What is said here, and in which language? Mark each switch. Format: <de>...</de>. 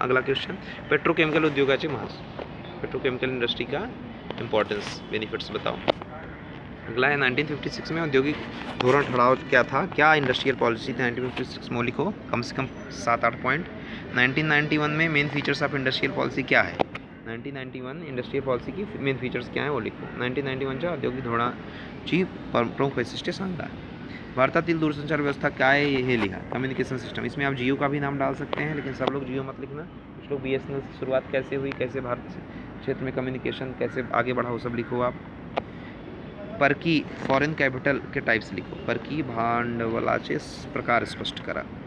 <hi>अगला question,</hi> <mr>petrochemical उद्योगाचे महत्व,</mr> <hi>पेट्रोकेमिकल इंडस्ट्री का इंपॉर्टेंस, बेनिफिट्स बताओ। अगला है 1956 में</hi> <mr>औद्योगिक धोरण ठहराव</mr> <hi>क्या था, क्या इंडस्ट्रियल पॉलिसी थी 1956 में, लिखो कम से कम 7-8 पॉइंट। 1991 में</hi> <en>main features of industrial policy</en> <hi>क्या है, 1991 इंडस्ट्रियल पॉलिसी की मेन फीचर्स क्या है वो लिखो।</hi> <mr>1991च्या औद्योगिक धोरणाची प्रमुख वैशिष्ट्ये सांगा। भारतातील दूरसंचार व्यवस्था</mr> <hi>क्या है ये लिखा, कम्युनिकेशन सिस्टम। इसमें आप जियो का भी नाम डाल सकते हैं, लेकिन सब लोग जियो मत लिखना। कुछ लोग BSNL से शुरुआत कैसे हुई, कैसे भारत क्षेत्र में कम्युनिकेशन कैसे आगे बढ़ा, वो सब लिखो आप। परकी फॉरेन कॅपिटल के टाइप्स लिखो,</hi> <mr>परकी भांडवलाचे प्रकार स्पष्ट करा।</mr>